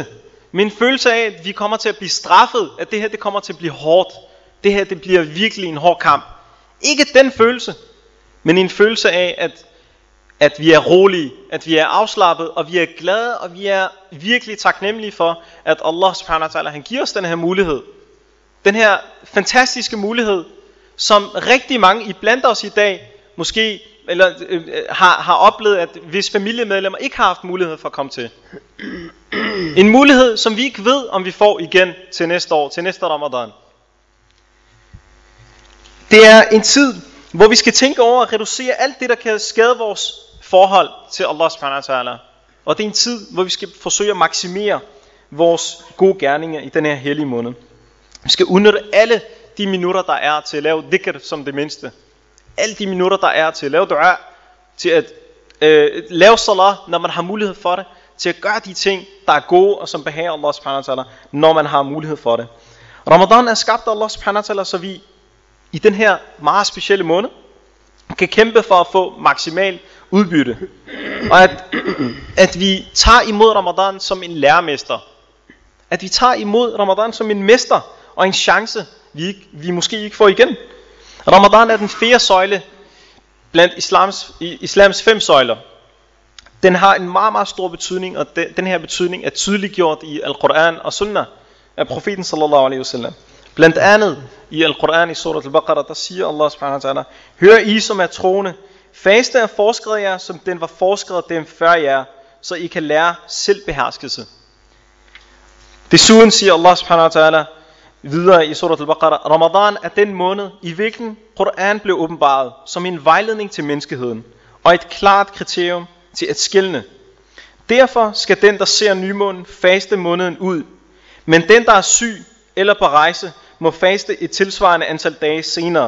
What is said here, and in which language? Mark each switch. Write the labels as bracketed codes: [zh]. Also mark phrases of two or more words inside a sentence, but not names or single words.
[da] Med en følelse af, at vi kommer til at blive straffet. At det her, det kommer til at blive hårdt. Det her, det bliver virkelig en hård kamp. Ikke den følelse, men en følelse af, at vi er rolige, at vi er afslappet, og vi er glade, og vi er virkelig taknemmelige for, at [ar] الله سبحانه وتعالى, [da] han giver os den her mulighed. Den her fantastiske mulighed, som rigtig mange iblandt os i dag, måske har oplevet, at hvis familiemedlemmer ikke har haft mulighed for at komme til. En mulighed, som vi ikke ved, om vi får igen til næste år, til næste Ramadan. Det er en tid, hvor vi skal tænke over at reducere alt det, der kan skade vores forhold til [ar] الله سبحانه وتعالى. [da] Og det er en tid, hvor vi skal forsøge at maksimere vores gode gerninger i den her hellige måned. Vi skal udnytte alle de minutter, der er til at lave dhikr som det mindste. Alle de minutter, der er til at lave dua, til at lave salat, når man har mulighed for det. Til at gøre de ting, der er gode og som behager [ar] الله سبحانه وتعالى, [da] når man har mulighed for det. Ramadan er skabt af [ar] الله سبحانه وتعالى, [da] så vi i den her meget specielle måned kan kæmpe for at få maksimal udbytte. Og at vi tager imod Ramadan som en lærermester. At vi tager imod Ramadan som en mester og en chance, vi måske ikke får igen. Ramadan er den 4. søjle blandt islams 5 søjler. Den har en meget, meget stor betydning, og den her betydning er tydeliggjort i Al-Quran og Sunnah af profeten [ar] صلى الله عليه وسلم. [da] Blandt andet i Al-Quran i surat Al-Baqarah, der siger [ar] الله سبحانه وتعالى: [da] Hør I, som er troende, faste er foreskrevet jer, som den var foreskrevet dem før jer, så I kan lære selvbeherskelse. Desuden siger [ar] الله سبحانه وتعالى: [da] videre i Surat al-Baqarah: Ramadan er den måned, i hvilken Koran blev åbenbaret som en vejledning til menneskeheden og et klart kriterium til at skelne. Derfor skal den, der ser nymånen, faste måneden ud, men den, der er syg eller på rejse, må faste et tilsvarende antal dage senere.